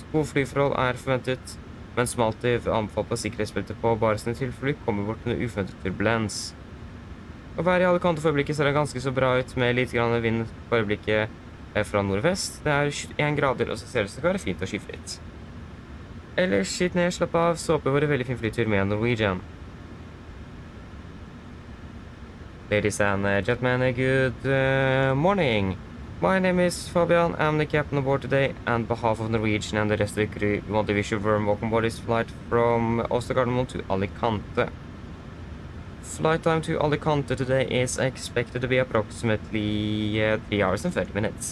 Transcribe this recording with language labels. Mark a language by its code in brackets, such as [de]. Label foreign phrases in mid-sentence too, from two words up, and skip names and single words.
[no] Gode flyforhold er forventet, men som alltid anbefalt på sikkerhetsbeltet på bare sine tilfly kommer bort under uforventet turbulens. Og været i Alicante for øyeblikket ser det ganske så bra ut med litt grann vind på øyeblikket fra nordvest. Det er 21 grader, og så ser det ut som det kan være fint og skyfritt. Ellers, sitt ned, slapp av, så håper vi en veldig fin flytur med Norwegian. [en] Ladies and gentlemen, good morning. My name is Fabian. I'm the captain aboard today, and on behalf of Norwegian and the rest of the crew, we want to wish you a warm welcome aboard this flight from Oslo Gardermoen to Alicante. Flight time to Alicante today is expected to be approximately 3 hours and 30 minutes.